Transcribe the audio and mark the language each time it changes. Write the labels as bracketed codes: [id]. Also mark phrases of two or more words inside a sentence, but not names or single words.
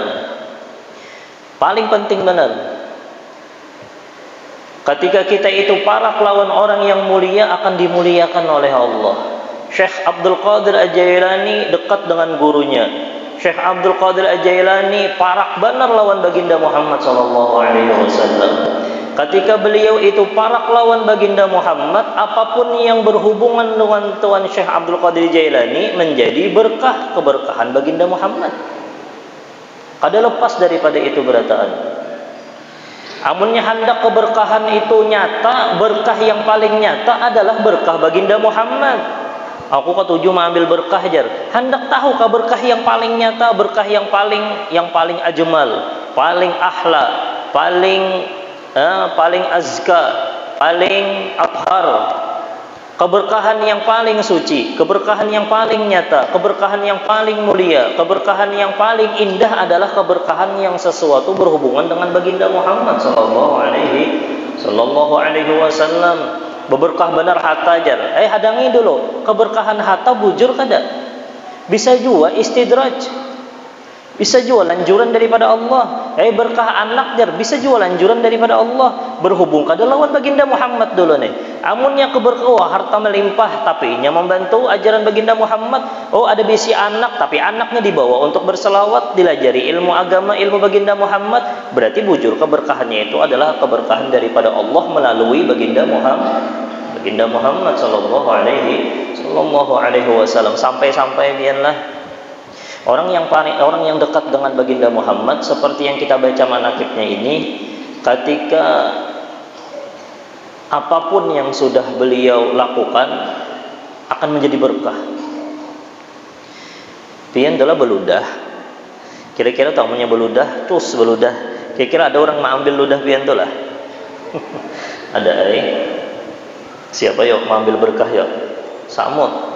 [bjn] Paling penting benar. Ketika kita itu parak lawan orang yang mulia, akan dimuliakan oleh Allah. Syekh Abdul Qadir Al-Jailani dekat dengan gurunya. Syekh Abdul Qadir Al-Jailani parak benar lawan baginda Muhammad [ar] صلى الله عليه وسلم. [bjn] Ketika beliau itu parak lawan baginda Muhammad, apapun yang berhubungan dengan Tuan Syekh Abdul Qadir Al-Jailani menjadi berkah, keberkahan baginda Muhammad. Kada lepas daripada itu berataan. Amunnya hendak keberkahan itu nyata, berkah yang paling nyata adalah berkah baginda Muhammad. Aku ketujuh mengambil berkah jar. Hendak tahu kah berkah yang paling nyata, berkah yang paling ajmal, paling ahla, paling azka, paling athhar. Keberkahan yang paling suci, keberkahan yang paling nyata, keberkahan yang paling mulia, keberkahan yang paling indah adalah keberkahan yang sesuatu berhubungan dengan baginda Muhammad [ar] صلى الله عليه وسلم. [bjn] Berberkah benar harta jar. Hadangi dulu. Keberkahan harta bujur kada? Bisa juga istidraj. Bisa juga lanjuran daripada Allah. Berkah anak jar. Bisa juga lanjuran daripada Allah. Berhubung kada lawan baginda Muhammad dulu nih. Amunnya keberkah harta melimpah, tapi inya membantu ajaran baginda Muhammad. Ada bisi anak, tapi anaknya dibawa untuk berselawat, dilajari ilmu agama, ilmu baginda Muhammad. Berarti bujur keberkahannya itu adalah keberkahan daripada Allah melalui baginda Muhammad [ar] صلى الله عليه وسلم. [bjn] Sampai biarlah orang yang dekat dengan baginda Muhammad, seperti yang kita baca manaqibnya ini, ketika apapun yang sudah beliau lakukan akan menjadi berkah. Pian adalah beludah. Kira-kira tamunya beludah, terus beludah. Kira-kira ada orang mau ambil ludah pian tu lah. Ada siapa yuk mau ambil berkah yuk? Samut.